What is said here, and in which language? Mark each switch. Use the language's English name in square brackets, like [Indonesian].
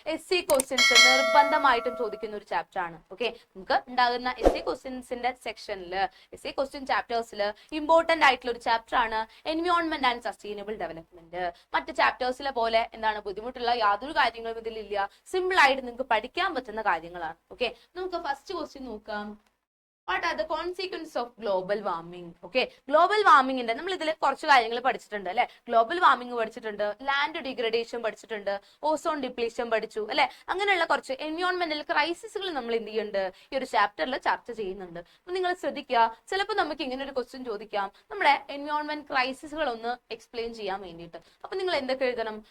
[Malayalam] SC questions നിർബന്ധമായിട്ടും ചോദിക്കുന്ന ഒരു ചാപ്റ്റർ ആണ്. ഓക്കെ, നമുക്ക് ഉണ്ടാകുന്ന SC ക്വസ്റ്റ്യൻസിന്റെ സെക്ഷനിൽ SC ക്വസ്റ്റ്യൻ ചാപ്റ്റേഴ്സിൽ ഇമ്പോർട്ടന്റ് ആയിട്ടുള്ള ഒരു ചാപ്റ്റർ ആണ് എൻവയോൺമെന്റ് ആൻഡ് സസ്റ്റൈനബിൾ ഡെവലപ്മെന്റ്. മറ്റ് ചാപ്റ്റേഴ്സിലെ പോലെ എന്താണ് ബുദ്ധിമുട്ടുള്ള യാതൊരു കാര്യങ്ങളും ഇതിലില്ല. സിമ്പിൾ ആയിട്ട് നിങ്ങൾക്ക് പഠിക്കാൻ പറ്റുന്ന കാര്യങ്ങളാണ്. ഓക്കെ, നമുക്ക് ഫസ്റ്റ് ക്വസ്റ്റ്യൻ നോക്കാം. [English] What are the consequences of global warming? [Malayalam] Okay, global warming ന്റെ നമ്മൾ ഇതിൽ കുറച്ച് കാര്യങ്ങൾ പഠിച്ചിട്ടുണ്ട് അല്ലെ. ഗ്ലോബൽ വാർമിംഗ് പഠിച്ചിട്ടുണ്ട്, ലാൻഡ് ഡിഗ്രഡേഷൻ പഠിച്ചിട്ടുണ്ട്, ഓസോൺ ഡിപ്ലീഷൻ പഠിച്ചു അല്ലെ. അങ്ങനെയുള്ള കുറച്ച് എൻവയോൺമെന്റൽ ക്രൈസിസുകൾ നമ്മൾ എന്ത് ചെയ്യുന്നുണ്ട്, ഈ ഒരു ചാപ്റ്ററിൽ ചർച്ച ചെയ്യുന്നുണ്ട്. അപ്പൊ നിങ്ങൾ ശ്രദ്ധിക്കുക, ചിലപ്പോൾ നമുക്ക് ഇങ്ങനെ ഒരു ക്വസ്റ്റ്യൻ ചോദിക്കാം, നമ്മുടെ എൻവയോൺമെന്റ് ക്രൈസിസുകൾ ഒന്ന് എക്സ്പ്ലെയിൻ ചെയ്യാൻ വേണ്ടിയിട്ട്. അപ്പൊ നിങ്ങൾ എന്തൊക്കെ എഴുതണം?